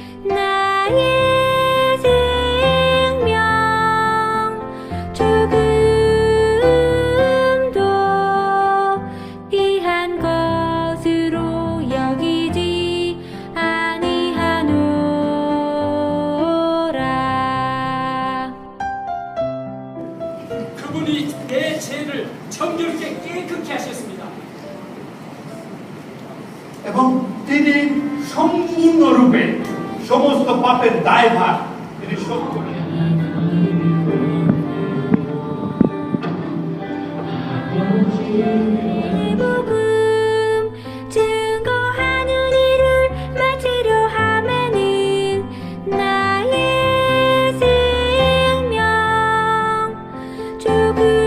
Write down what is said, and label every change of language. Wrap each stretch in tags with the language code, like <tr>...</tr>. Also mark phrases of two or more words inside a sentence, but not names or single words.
<ko>나의 생명 조금도 귀한 것으로 여기지 아니하노라. 그분이 내 죄를 정결케 깨끗게 하셨습니다.</ko> <bn>এবং তিনি সম্পূর্ণরূপে সমস্ত পাপের দায়ভার তিনি শোধ করেন।</bn> <ko>복음 증거하는 일을 마치려 하면은 나의 생명 조금도</ko>